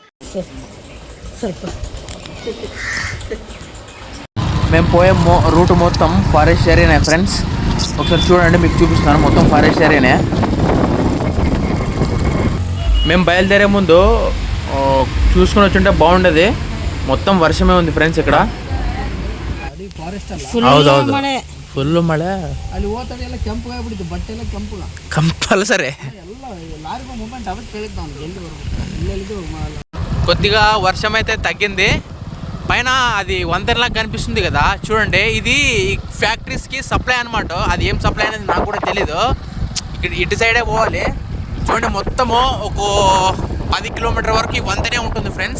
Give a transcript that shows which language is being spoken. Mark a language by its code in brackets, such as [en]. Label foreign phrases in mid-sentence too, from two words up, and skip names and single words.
[te] మేము పోయే రూట్ మొత్తం ఫారెస్ట్ ఏరియానే ఫ్రెండ్స్. ఒకసారి చూడండి, మీకు చూపిస్తాను. మొత్తం ఫారెస్ట్ ఏరియానే. మేము బయలుదేరే ముందు చూసుకుని వచ్చుంటే బాగుండేది. మొత్తం వర్షమే ఉంది ఫ్రెండ్స్ ఇక్కడ. [kn] ಹೌದೌದು ಫುಲ್ಲು ಮಳೆ. ಅಲ್ಲಿ ಹೋಗ್ತಾರೆ ಎಲ್ಲ ಕೆಂಪು ಆಗ್ಬಿಟ್ಟಿತ್ತು, ಬಟ್ಟೆ ಎಲ್ಲ ಕಂಪಲ್ಸರಿ. [te] కొద్దిగా వర్షం అయితే తగ్గింది. పైన అది వంతెనలా కనిపిస్తుంది కదా చూడండి. ఇది ఫ్యాక్టరీస్కి సప్లై అనమాట. అది ఏం సప్లై అనేది నాకు కూడా తెలీదు. ఇక్కడ ఇటు సైడే పోవాలి. చూడండి మొత్తము ఒక 10 కిలోమీటర్ వరకు ఈ వంతెనే ఉంటుంది ఫ్రెండ్స్.